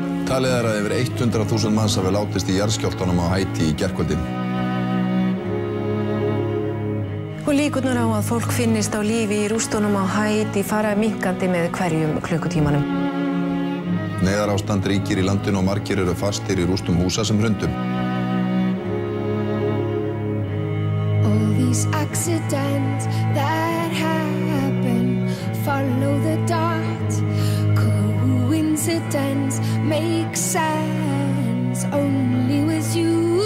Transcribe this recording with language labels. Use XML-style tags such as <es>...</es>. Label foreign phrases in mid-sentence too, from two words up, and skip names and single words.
<is>Talið að yfir 100.000 manns hafi látist í jarðskjálftanum á Haítí í gærkvöldi. Og líkurnar á að fólk finnist á lífi í rústunum á Haítí fara minnkandi með hverjum klukkutímanum. Neyðarástand ríkir í landinu og margir eru fastir í rústum húsa sem hrundu.</is> <en>All these accidents that happen follow the dot. Coincidence makes sense only with you.</en>